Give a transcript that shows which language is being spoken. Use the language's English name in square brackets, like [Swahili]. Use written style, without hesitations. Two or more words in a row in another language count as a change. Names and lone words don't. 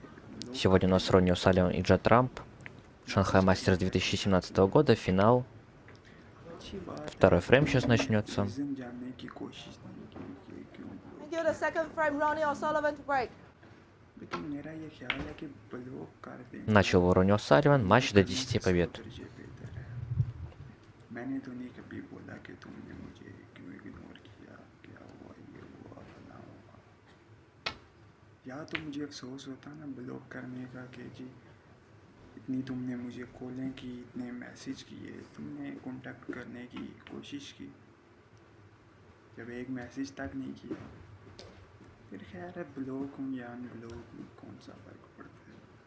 [Russian] Сегодня у нас Ронни О'Салливан и Джет Рамп. Шанхай Мастерс 2017 года, финал. Второй фрейм сейчас начнется. Начал Ронни О'Салливан, матч до 10 побед. [Hindi] मैंने तो नहीं कभी बोला कि तुमने मुझे क्यों इग्नोर किया, क्या हुआ, ये हुआ, फला हुआ। या तो मुझे अफसोस होता ना ब्लॉक करने का कि जी इतनी तुमने मुझे कॉलें की, इतने मैसेज किए, तुमने कांटेक्ट करने की कोशिश की, जब एक मैसेज तक नहीं किया, फिर खैर है ब्लॉक हूँ या अनब्लॉक हूँ, कौन सा फ़र्क पड़ता है।